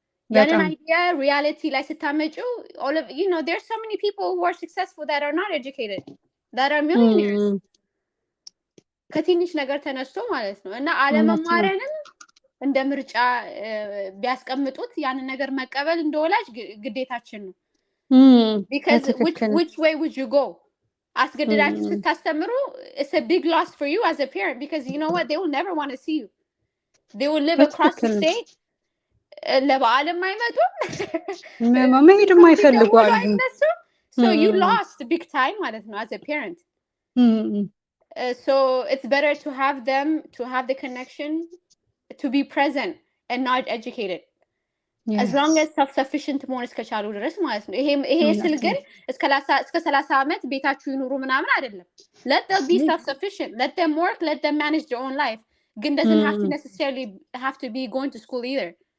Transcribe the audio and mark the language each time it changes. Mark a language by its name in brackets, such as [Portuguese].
[English] An idea, reality [Amharic] ላይ ስታመጩ [English] all of there's so many people who are successful that are not educated, that are millionaires. [Amharic] ከትንሽ ነገር ተነስቶ ማለት ነው. እና አለመማረንም እንደ ምርጫ ቢያስቀምጡት ያንን ነገር መቀበል እንደወላጅ ግዴታችን ነው. [English] Because which way would you go? [Amharic] አስገድዳችሁ ስታስተምሩ, [English] it's a big loss for you as a parent, because you know what, they will never want to see you. They will live across the state. [Amharic] ለበዓልም አይመጡም መሄድም አይፈልጉ አሉ. [English] So you lost big time [Amharic] ማለት ነው [English] as a parent. So it's better to have them, to have the connection, to be present and not educated. Yes. As long as self-sufficient [Amharic] መሆን እስከቻሉ ድረስ ማለት ነው. ይሄ ስል ግን እስከ 30 ዓመት ቤታችሁ ይኑሩ ምናምን አይደለም. [English] Let them be self-sufficient. Let them work. Let them manage their own life. [Amharic] ግን [English] doesn't have to necessarily have to be going to school either.